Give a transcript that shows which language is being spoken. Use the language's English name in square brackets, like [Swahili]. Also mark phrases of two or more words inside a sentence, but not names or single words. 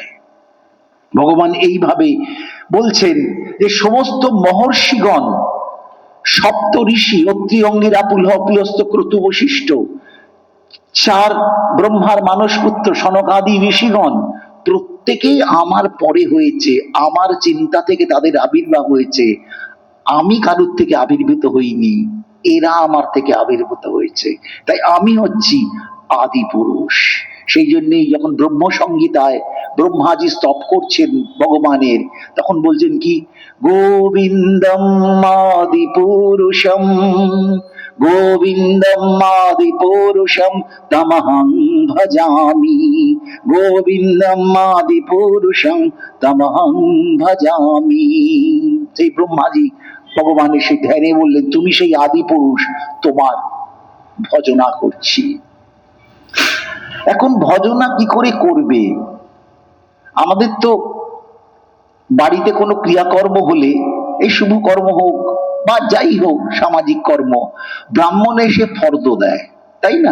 [Bangla] ভগবান এইভাবে বলছেন যে সমস্ত মহর্ষিগণ, সপ্ত ঋষি, অত্রি, অঙ্গিরা, পুলহ, পুলস্ত্য, ক্রতু, বশিষ্ঠ, 4 ব্রহ্মার মানসপুত্র সনকাদি ঋষিগণ প্রত্যেকেই আমার পরে হয়েছে, আমার চিন্তা থেকে তাদের আবির্ভাব হয়েছে। আমি কারুর থেকে আবির্ভূত হইনি, এরা আমার থেকে আবির্ভূত হয়েছে। তাই আমি হচ্ছি আদি পুরুষ। সেই জন্যই যখন ব্রহ্ম সংহিতায় ব্রহ্মাজি স্তব করছেন ভগবানের, তখন বলছেন কি, [Sanskrit] গোবিন্দম আদি পুরুষম, গোবিন্দম আদি পুরুষম তমহং ভজামি, গোবিন্দম আদি পুরুষম তমহং ভজামি। [Bangla] সেই ব্রহ্মাজি ভগবানের সেই ধ্যানে বললেন, তুমি সেই আদি পুরুষ, তোমার ভজনা করছি। এখন ভজনা কি করে করবে? আমাদের তো বাড়িতে কোনো ক্রিয়াকর্ম হলে, এই শুভ কর্ম হোক বা যাই হোক সামাজিক কর্ম, ব্রাহ্মণ এসে ফর্দ দেয়, তাই না?